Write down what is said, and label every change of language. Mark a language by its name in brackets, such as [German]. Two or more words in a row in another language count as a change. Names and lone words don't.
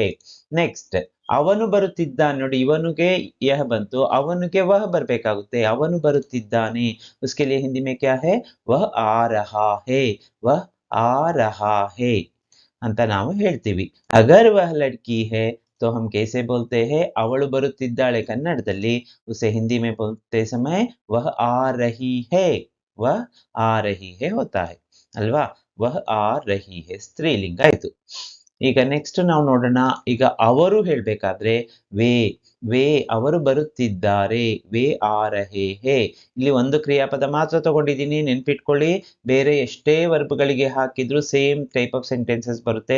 [Kannada] ನೆಕ್ಸ್ಟ್ ಅವನು ಬರುತ್ತಿದ್ದಾನೆ ನೋಡಿ, ಇವನಿಗೆ ಯಹ ಬಂತು, ಅವನಿಗೆ ವಹ ಬರ್ಬೇಕಾಗುತ್ತೆ. ಅವನು ಬರುತ್ತಿದ್ದಾನೆ. [Hindi] उसके लिए हिंदी में क्या है? वह आ रहा है. वह आ रहा है [Kannada] ಅಂತ ನಾವು ಹೇಳ್ತೀವಿ. [Hindi] अगर वह लड़की है तो हम कैसे बोलते हैं? [Kannada] ಅವಳು ಬರುತ್ತಿದ್ದಾಳೆ ಕನ್ನಡದಲ್ಲಿ [Hindi] उसे हिंदी में बोलते समय वह आ रही है. वह आ रही है होता है ಅಲ್ವಾ? वह आ रही है [Kannada] ಸ್ತ್ರೀಲಿಂಗ ಆಯ್ತು. ಈಗ ನೆಕ್ಸ್ಟ್ ನಾವು ನೋಡೋಣ. ಈಗ ಅವರು ಹೇಳ್ಬೇಕಾದ್ರೆ ವೇ. ವೇ ಅವರು ಬರುತ್ತಿದ್ದಾರೆ. [Hindi] वे आ रहे हैं. [Kannada] ಇಲ್ಲಿ ಒಂದು ಕ್ರಿಯಾಪದ ಮಾತ್ರ ತಗೊಂಡಿದ್ದೀನಿ, ನೆನ್ಪಿಟ್ಕೊಳ್ಳಿ. ಬೇರೆ ಎಷ್ಟೇ ವರ್ಬ್ಗಳಿಗೆ ಹಾಕಿದ್ರು [English] same type of sentences [Kannada] ಬರುತ್ತೆ.